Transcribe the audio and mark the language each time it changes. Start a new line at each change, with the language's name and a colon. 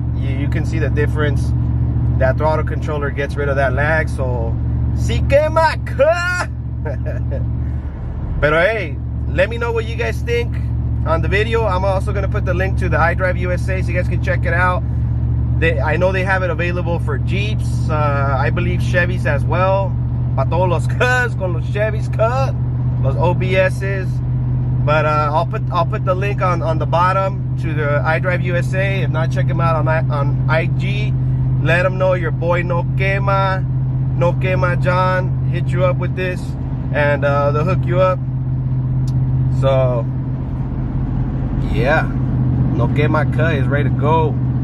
English: You can see the difference. That throttle controller gets rid of that lag, so
Spanish: si quema.
English: But hey, let me know what you guys think on the video. I'm also gonna put the link to the iDrive USA so you guys can check it out. I know they have it available for Jeeps, I believe Chevys as well.
Spanish: Pa todos los cuz con los Chevys los OBSs.
English: But I'll put the link on the bottom to the iDrive USA. If not, check them out on IG. Let them know your boy no quema John hit you up with this, and they'll hook you up. So yeah, no quema is ready to go.